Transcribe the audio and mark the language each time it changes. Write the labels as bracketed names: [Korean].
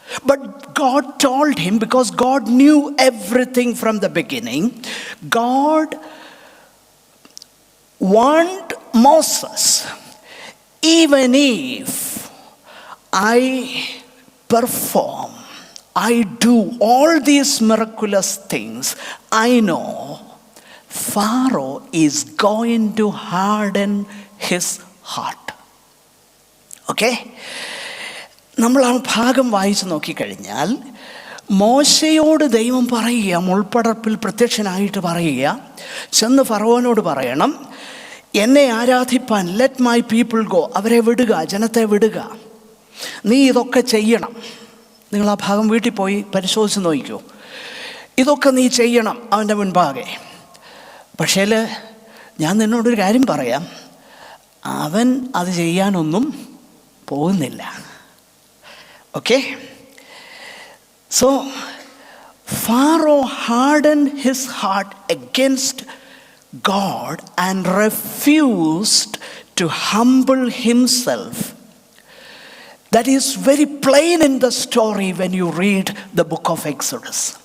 [English] But God told him, because God knew everything from the beginning, God warned Moses, even if I perform, I do all these miraculous things, I know Pharaoh is going to harden his heart. [Malayalam] Okay, നമ്മൾ ആ ഭാഗം വായിച്ച് നോക്കിക്കഴിഞ്ഞാൽ മോശയോട് ദൈവം പറയുക, മുൾപ്പടർപ്പിൽ പ്രത്യക്ഷനായിട്ട് പറയുക, ചെന്ന് ഫറവോനോട് പറയണം, എന്നെ ആരാധിപ്പാൻ [English] let my people go, [Malayalam] അവരെ വിടുക, ജനത്തെ വിടുക, നീ ഇതൊക്കെ ചെയ്യണം. നിങ്ങൾ ആ ഭാഗം വീട്ടിൽ പോയി പരിശോധിച്ച് നോക്കിക്കോ. ഇതൊക്കെ നീ ചെയ്യണം അവൻ്റെ മുൻപാകെ. പക്ഷേ ഞാൻ നിന്നോടൊരു കാര്യം പറയാം, അവൻ അത് ചെയ്യാനൊന്നും പോകുന്നില്ല. [English] Okay, so Pharaoh hardened his heart against God and refused to humble himself. That is very plain in the story when you read the book of Exodus.